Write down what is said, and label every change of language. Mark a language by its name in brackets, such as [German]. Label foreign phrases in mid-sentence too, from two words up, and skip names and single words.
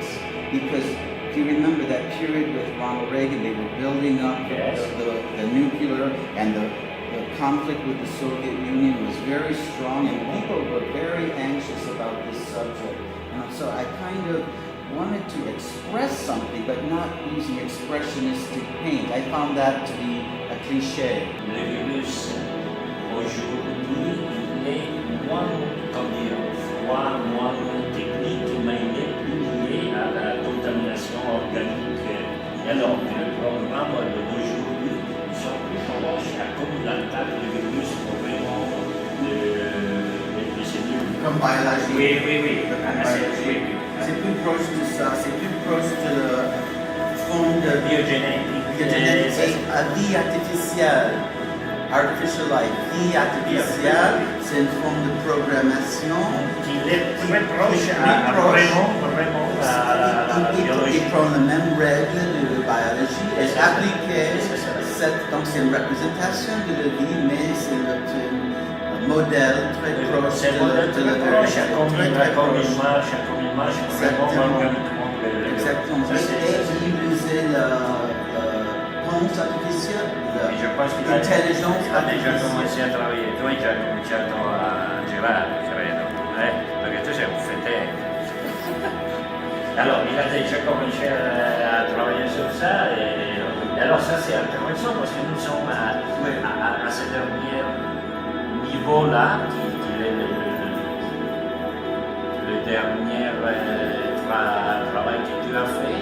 [English] Because if you remember that period with Ronald Reagan, they were building up the nuclear, and the conflict with the Soviet Union was very strong, and people were very anxious about this subject. And so I kind of wanted to express something, but not using expressionistic paint. I found that to be a cliché. [French] Le virus aujourd'hui, il est moins technique, mais il est plus lié à la contamination organique. Et alors, le programme d'aujourd'hui, ils sont plus proches à comme l'attaque du virus pour vraiment les cellules. Comme biologie. Oui. C'est plus proche de ça, c'est plus proche de fond de biogénétique. Et à vie artificielle. [English] Artificial life, [French] vie artificielle, c'est une forme de programmation qui est très proche à vraiment la biologie. Il prend la même règle de la biologie et appliquer donc c'est une représentation de la vie, mais c'est un modèle très proche de la biologie. Comme il marche vraiment organiquement. Exactement. Et utiliser la pense artificielle, l'intelligence [Italian] ha già cominciato a lavorare, tu hai già cominciato a girare, credo, perché tu sei un fedele. [French] Alors, il a déjà commencé à travailler sur ça, et alors ça c'est intéressant parce que nous sommes à ce dernier niveau-là, qui est le dernier travail que tu as fait.